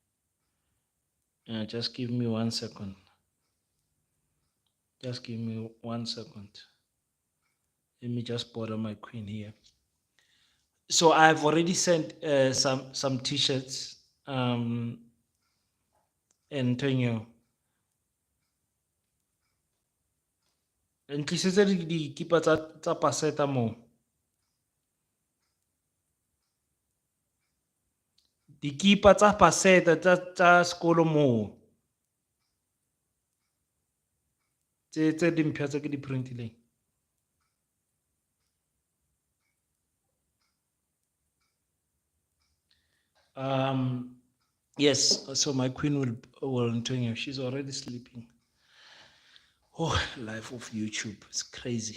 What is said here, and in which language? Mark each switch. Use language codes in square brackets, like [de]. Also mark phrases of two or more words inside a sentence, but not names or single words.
[en] Just give me 1 second. Just give me 1 second. Let me just bother my queen here. So I've already sent some t-shirts. Antonio. [nso] Ntlisetse dikipa tsa paseta mo. Dikipa tsa paseta tsa sekolo mo. Tse dimpšha tse ke di printileng. [en] Yes, so my queen will tell you she's already sleeping. Oh, life of YouTube, it's crazy.